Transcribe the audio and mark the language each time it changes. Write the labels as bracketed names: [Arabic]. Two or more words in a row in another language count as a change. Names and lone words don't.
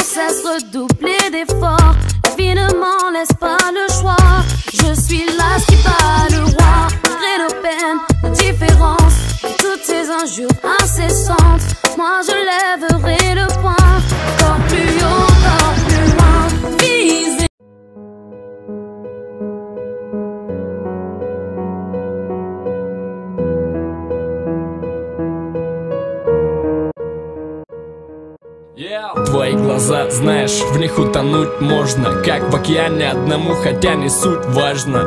[French] cesse redoubler d'efforts. La vie ne m'en laisse pas le choix. Je suis là qui bat le roi. Malgré nos peines, nos différences et toutes ces injures incessantes, moi je lèverai le poing. Encore plus haut, encore plus loin. Viser. [Russian] Твои глаза, знаешь, в них утонуть можно, как в океане одному, хотя не суть важно.